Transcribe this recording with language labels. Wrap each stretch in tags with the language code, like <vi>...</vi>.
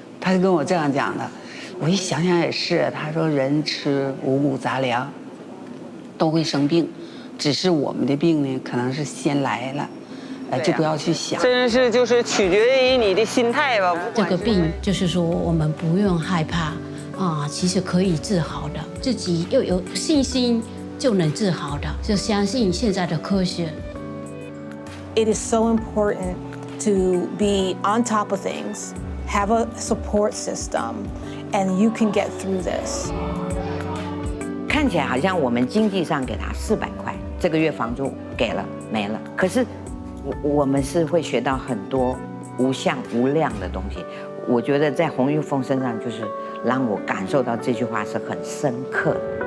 <zh>他就跟我这样讲的。我一想想也是，他说人吃五谷杂粮都会生病，只是我们的病呢可能是先来了。就不要去想，真是就是取决于你的心态吧。这个病就是说，我们不用害怕啊，其实可以治好的，自己又有信心就能治好的，就相信现在的科学。</zh> <en>It is so important to be on top of things, have a support system, and you can get through this.</en> <zh>看起来好像我们经济上给他400块，这个月房租给了没了，可是。我们是会学到很多无相无量的东西。我觉得在洪玉凤身上，就是让我感受到这句话是很深刻的。</zh>